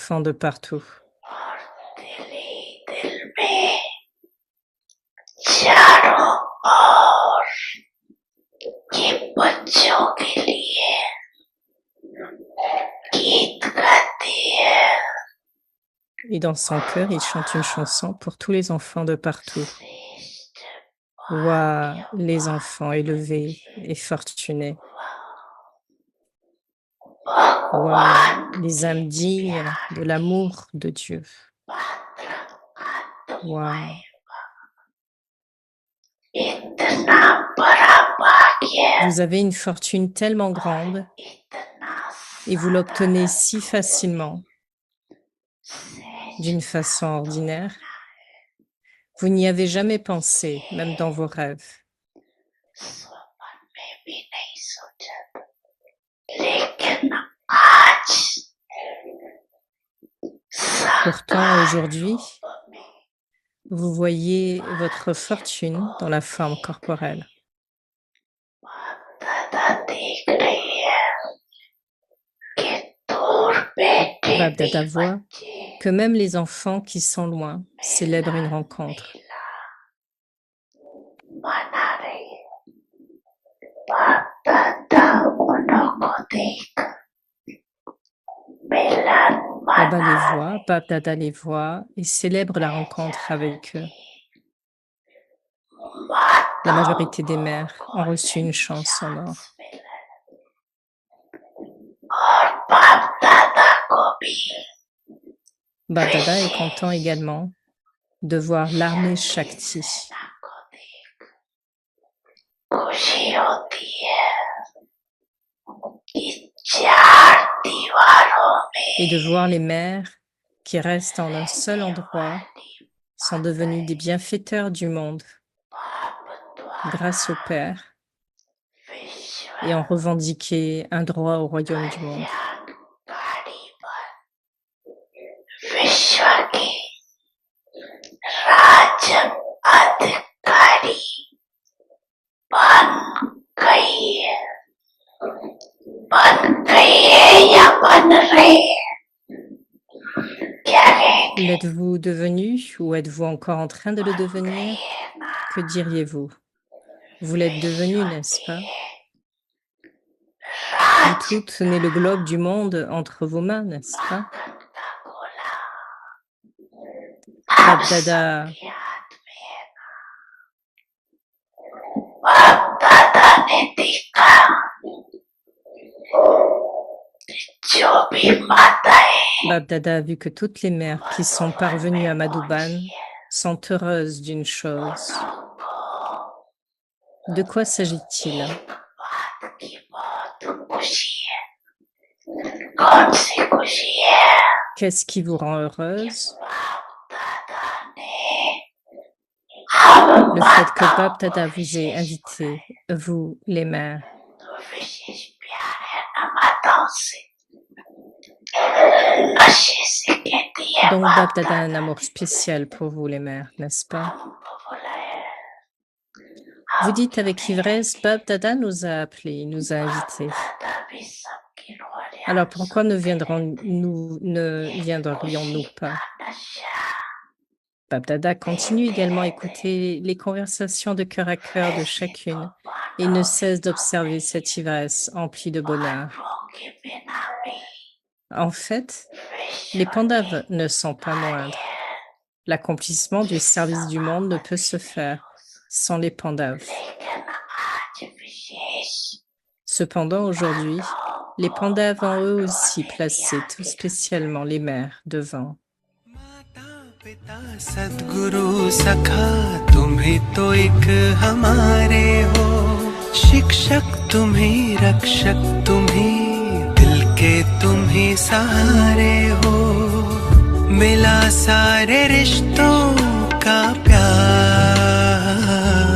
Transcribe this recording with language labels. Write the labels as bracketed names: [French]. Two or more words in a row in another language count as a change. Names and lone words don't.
[French] enfants de partout. [Hindi] और दिल ही दिल में चारों ओर ये बच्चों के लिए गीत गाती है। [French] Et dans son cœur, il chante une chanson pour tous les enfants de partout. [Hindi] श्रेष्ठ [French] Ouah, les [Hindi] भाग्यवान [French] enfants élevés et fortunés. Ouah, [Hindi] भगवान [French] les [Hindi] के [French] âmes dignes [Hindi] प्यार [French] de [Hindi] की [French] l'amour de Dieu. [Hindi] पात्र [French] Ouah, [Hindi] आत्माएं इतना बड़ा भाग्य [French] vous avez une fortune tellement [Hindi] और [French] grande [Hindi] इतना [French] et vous l'obtenez [Hindi] साधारण [French] si facilement d'une [Hindi] सहज [French] façon ordinaire. [Hindi] भावना [French] Vous n'y avez jamais pensé, même dans vos rêves. [Hindi] स्वप्न में भी नहीं सोचा था। लेकिन आज [French] Pourtant, [Hindi] साकार [French] aujourd'hui, [Hindi] रूप में [French] vous voyez votre fortune dans la forme corporelle. [Hindi] दादा देख रही है कि दूर बैठे Bab भी [French] Dada voit [Hindi] बच्चे [French] que même les enfants qui sont loin célèbrent une rencontre. [Hindi] मेला मना रही है। बाप दादा उन्हों को देख मेला Baba मना [French] les [Hindi] रही [French] voit, Bab Dada les voit et célèbre la rencontre avec eux. La [Hindi] माताओं [French] majorité des mères [Hindi] को [French] ont reçu une golden chance en or. [Hindi] chance मिला और बाप दादा को भी [French] Bab Dada est [Hindi] विशेष [French] content également de voir l'armée Shakti [Hindi] सेना को देख खुशी होती है कि चार दीवारों [French] et de [Hindi] में [French] voir les mères qui restent en un seul [Hindi] रहने [French] endroit [Hindi] वाली [French] sont devenues des bienfaiteurs du monde [Hindi] बाप [French] grâce au [Hindi] द्वारा [French] Père [Hindi] विश्व [French] et ont revendiqué un droit au royaume du monde. [Hindi] कल्याणकारी बन विश्व की राज्य अधिकारी बन गई है या बन रही है क्या कहेंगे [French] L'êtes-vous devenu ou êtes-vous encore en train de le devenir? Que diriez-vous? Vous l'êtes devenu, n'est-ce pas? Vous tout tenez le globe du monde entre vos mains, n'est-ce pas? [Hindi] मक्खन का गोला Bab आप Dada सबके हाथ में है बाप दादा ने देखा जो भी माताएं [French] Bab Dada a vu que toutes les mères qui sont parvenues à Madhuban sont heureuses d'une chose. [Hindi] को [French] De quoi s'agit-il? [Hindi] बात की बहुत खुशी है कौन सी खुशी है [French] Qu'est-ce qui vous rend heureuse? [Hindi] बाप दादा ने [French] Le fait que Bab Dada vous ait invité, vous, les mères. [Hindi] तो विशेष प्यार है ना माताओं से नशे से कहती है [French] Donc [Hindi] बाप [French] Bab Dada a [Hindi] दादा [French] un [Hindi] ने [French] amour spécial pour vous, les mères, n'est-ce pas? [Hindi] हमको बुलाया [French] Vous dites avec ivresse, Bab Dada nous a appelés, il nous a invités. [Hindi] दादा भी सबकी रोलियां [French] Alors pourquoi ne viendrions-nous pas? [Hindi] नशा [French] Bab Dada continue également à écouter les conversations de cœur à cœur de chacune et ne cesse d'observer cette ivresse emplie de bonheur. [Hindi] के बिना भी [French] En fait, les Pandavas ne sont pas moindres. L'accomplissement du service du monde ne peut se faire sans les Pandavas. [Hindi] लेकिन आज विशेष [French] Cependant, aujourd'hui, les Pandavas ont eux aussi placé tout spécialement les mères devant. [Hindi] पिता सद्गुरु सखा तुम्ही तो एक हमारे हो शिक्षक तुम्ही रक्षक तुम्ही दिल के तुम्ही सहारे हो मिला सारे रिश्तों का प्यार